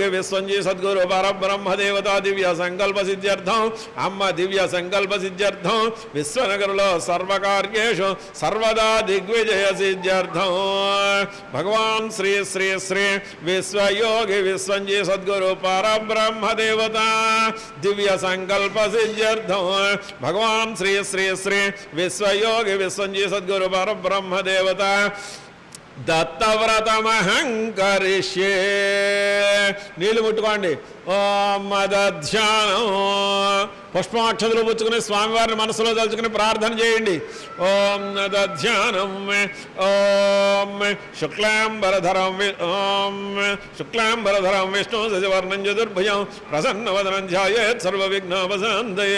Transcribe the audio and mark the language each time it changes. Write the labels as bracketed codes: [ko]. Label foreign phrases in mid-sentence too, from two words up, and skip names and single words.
[sa] विश्वंजी सद्गुरु परब्रह्म देवता दिव्य संकल्प सिद्ध्यर्थं अम्म दिव्य संकल्प सिद्ध्यर्थं विश्वनगरलो सर्वकार्येषु सर्वदा दिग्विजय सिद्ध्यर्थं भगवान श्री श्री श्री विश्वयोगी विश्वंजी सद्गुरु परब्रह्म देवता दिव्य संकल्प सिद्ध्यर्थं भगवान श्री श्री श्री विश्वयोगी विश्वंजी सद्गुरु परब्रह्म देवता దత్తవ్రతమహంకరిష్యే. [te] నీళ్ళు ముట్టుకోండి. [sa] ఓం మదధ్యానం. [te] పుష్పాక్షతలు పుచ్చుకుని స్వామివారిని మనసులో తలుచుకుని ప్రార్థన చేయండి. [sa] ఓం నదధ్యానం. ఓం శుక్లాంబరధరం విష్ణు శశివర్ణం చతుర్భుజం ప్రసన్నవదనం ధ్యాయేత్ సర్వవిఘ్నోపశాంతయే.